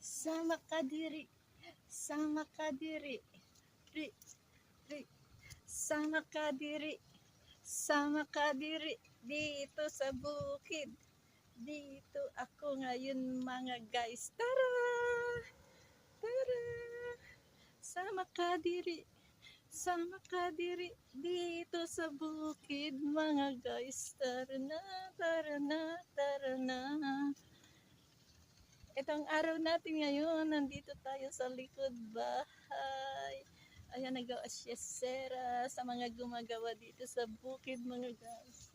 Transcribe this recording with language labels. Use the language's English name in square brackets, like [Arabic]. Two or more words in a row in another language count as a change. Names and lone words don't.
[Cebuano] Sama ka diri, sama ka diri, ri, ri, sama ka diri, sama ka diri, [Filipino] dito sa bukid. Dito ako ngayon mga guys. Tara! Tara! [Cebuano] Sama ka diri, sama ka diri, [Filipino] dito sa bukid mga guys. Tara na, tara na, tara na. Itong araw natin ngayon, nandito tayo sa likod bahay. Ayan, nag-aasyesera sa mga gumagawa dito sa bukid mga guys.